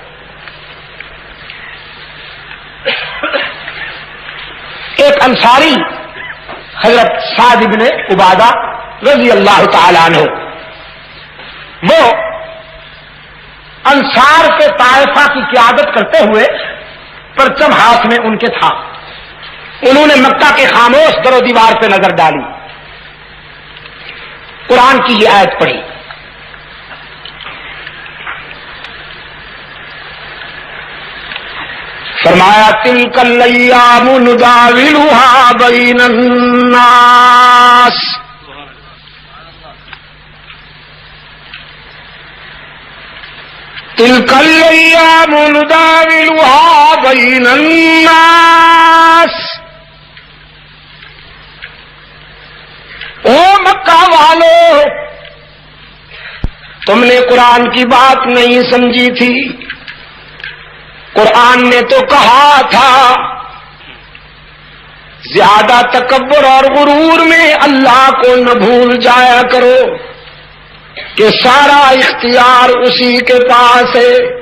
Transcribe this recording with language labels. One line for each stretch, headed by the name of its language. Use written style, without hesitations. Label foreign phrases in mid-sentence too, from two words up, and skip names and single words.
Urdu: ایک انصاری حضرت سعد بن عبادہ
Arabic: رضی اللہ تعالی عنہ،
Urdu: وہ انصار کے طائفہ کی قیادت کرتے ہوئے پرچم ہاتھ میں ان کے تھا، انہوں نے مکہ کے خاموش در و دیوار پہ نظر ڈالی، قرآن کی یہ آیت پڑھی، فرمایا
Arabic: تلک الایام نداولها بین الناس، تلک الایام نداولها بین الناس۔
Urdu: او مکہ والو، تم نے قرآن کی بات نہیں سمجھی تھی، قرآن نے تو کہا تھا زیادہ تکبر اور غرور میں اللہ کو نہ بھول جایا کرو کہ سارا اختیار اسی کے پاس ہے۔